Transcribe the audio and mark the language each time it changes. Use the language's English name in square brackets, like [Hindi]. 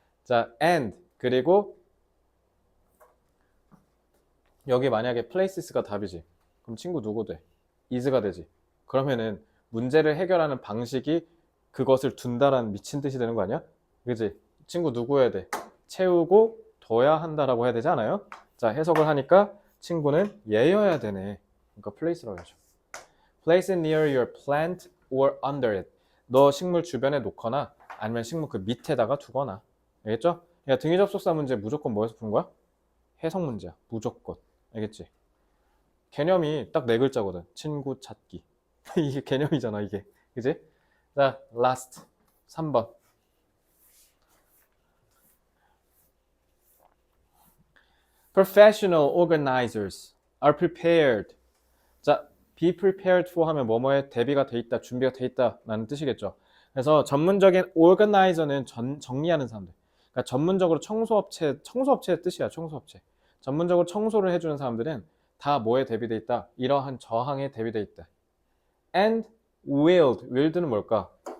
[Korean] 자, and 그리고 여기 만약에 places가 답이지. 그럼 친구 누구 돼? is가 되지. 그러면은 문제를 해결하는 방식이 그것을 둔다라는 미친 뜻이 되는 거 아니야? 그지? 친구 누구 해야 돼? 채우고 둬야 한다라고 해야 되지 않아요? 자, 해석을 하니까 친구는 얘여야 되네. 그러니까 place라고 해야죠. [English] Place it near your plant or under it. [Korean] 너 식물 주변에 놓거나 아니면 식물 그 밑에다가 두거나. 알겠죠? 야, 등위 접속사 문제 무조건 뭐에서 푸는 거야? 해석 문제야. 무조건. 알겠지? 개념이 딱 네 글자거든. 친구 찾기. 이게 개념이잖아, 이게. 그지? 자, last. 3번. [English] Professional organizers are prepared. [Korean] 자, be prepared for 하면 뭐뭐에 대비가 돼 있다, 준비가 돼 있다 라는 뜻이겠죠. 그래서 전문적인 organizer는 정리하는 사람들. 그러니까 전문적으로청소업체의 뜻이야, 청소업체. 전문적으로 청소를 해주는 사람들은 다 뭐에 대비돼 있다? 이러한 저항에 대비돼 있다. [English] And wield [Korean] 는 뭘까?